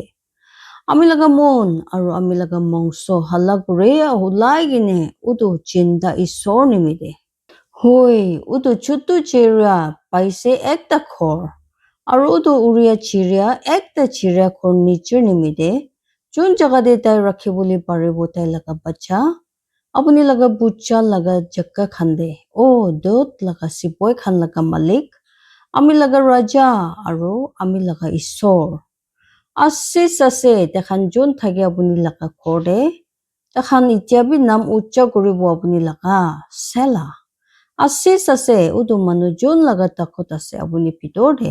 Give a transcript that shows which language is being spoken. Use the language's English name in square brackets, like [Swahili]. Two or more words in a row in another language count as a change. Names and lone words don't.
[Naga Pidgin] Ami laga mon aro ami laga mongso halak rea hulai gine utu chinda isor nimide. Hoi utu chutu chiria paise ekta khor. Aro utu uria chiria ekta chiria khor nichir nimide. Jun jaga de tai rakhi boli paribo tai laga bacha. Apuni laga bucha laga jaka khande. O dot laga sipoi khan laga malik. Ami laga raja aro ami laga isor. Asis ase takhan jun thage apuni laga khorde. Takhan itiabi nam ucha kuribo apuni laga Sela. Asis ase udu manu jun laga takot ase apuni pitor de.